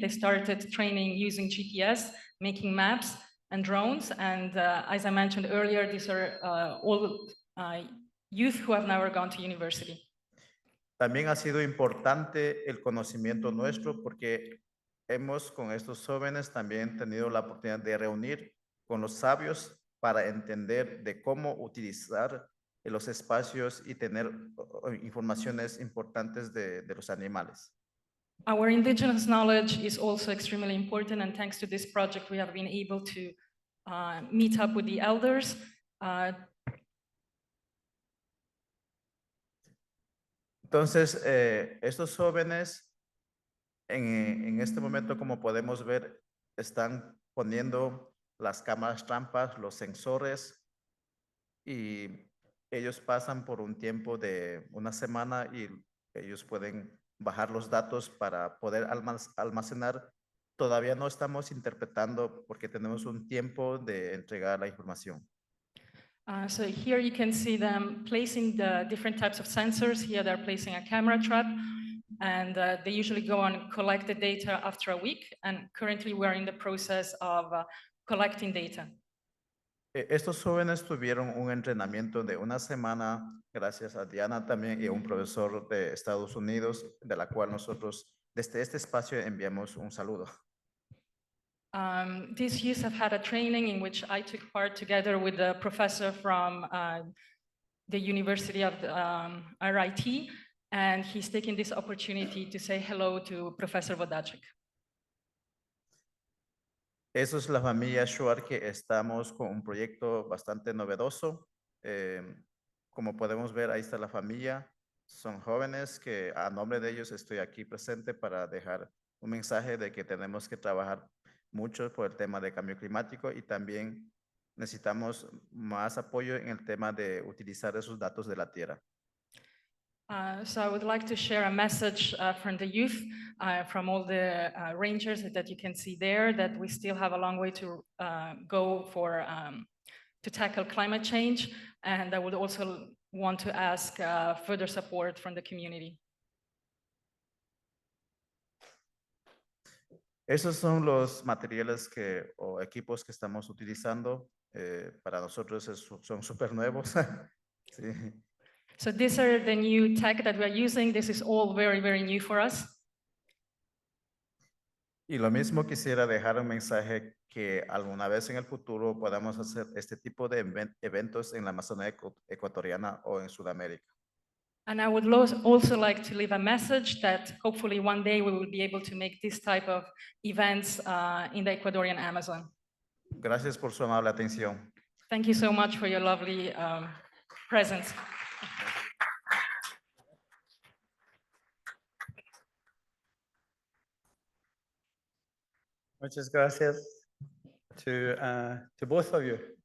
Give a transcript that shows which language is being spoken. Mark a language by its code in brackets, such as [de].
[en] They started training using GPS, making maps and drones. And as I mentioned earlier, these are all youth who have never gone to university. [es] También ha sido importante el conocimiento nuestro porque hemos con estos jóvenes también tenido la oportunidad de reunir con los sabios para entender de cómo utilizar los espacios y tener informaciones importantes de los animales. [en] Our indigenous knowledge is also extremely important, and thanks to this project, we have been able to meet up with the elders. [es] Entonces, estos jóvenes en este momento, como podemos ver, están poniendo las cámaras trampas, los sensores, y ellos pasan por un tiempo de una semana y ellos pueden bajar los datos para poder almacenar. Todavía no estamos interpretando porque tenemos un tiempo de entregar la información. [en] So here you can see them placing the different types of sensors. Here they're placing a camera trap, and they usually go and collect the data after a week. And currently we're in the process of collecting data. [es] Estos jóvenes tuvieron un entrenamiento de una semana, gracias a Diana también y a un profesor de Estados Unidos, de la cual nosotros desde este espacio enviamos un saludo. [en] These youth have had a training in which I took part together with a professor from the University of RIT, and he's taking this opportunity to say hello to Professor Vodacek. [es] Eso es la familia Shuar, que estamos con un proyecto bastante novedoso. Como podemos ver, ahí está la familia. Son jóvenes que a nombre de ellos estoy aquí presente para dejar un mensaje de que tenemos que trabajar mucho por el tema de cambio climático y también necesitamos más apoyo en el tema de utilizar esos datos de la tierra. [en] So I would like to share a message from the youth, from all the rangers that you can see there, that we still have a long way to go to tackle climate change. And I would also want to ask further support from the community. [es] Esos son los materiales o equipos que estamos utilizando. Para nosotros son súper nuevos. Sí. [en] So these are the new tech that we're using. This is all very, very new for us. [es] Y lo mismo quisiera dejar un mensaje que alguna vez en el futuro podamos hacer este tipo de eventos en la Amazonía ecuatoriana o en Sudamérica. [en] And I would also like to leave a message that hopefully one day we will be able to make this type of events in the Ecuadorian Amazon. [es] Gracias por su amable atención. [en] Thank you so much for your lovely presence. [es] Muchas gracias [en] to both of you.